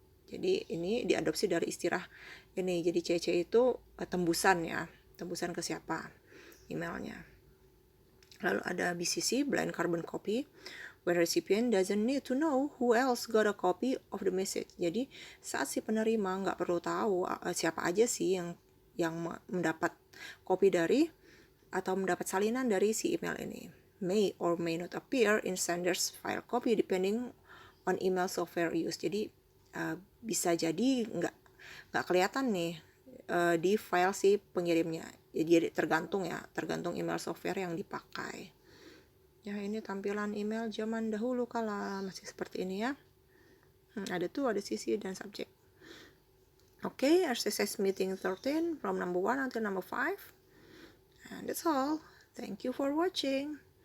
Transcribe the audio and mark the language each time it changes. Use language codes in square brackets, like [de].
[id] Jadi ini diadopsi dari istilah ini. Jadi CC itu tembusan ya, tembusan ke siapa emailnya. Lalu ada [en] BCC, blind carbon copy, where recipient doesn't need to know who else got a copy of the message. [id] Jadi saat si penerima nggak perlu tahu siapa aja sih yang mendapat kopi dari atau mendapat salinan dari si email ini. [en] May or may not appear in sender's file copy depending on email software used. [id] Jadi bisa jadi nggak kelihatan nih di file si pengirimnya. Jadi tergantung email software yang dipakai. Ya, ini tampilan email zaman dahulu kala masih seperti ini ya. Ada CC dan subject. [en] Okay, RCS meeting 13 from number 1 until number 5. And that's all. Thank you for watching.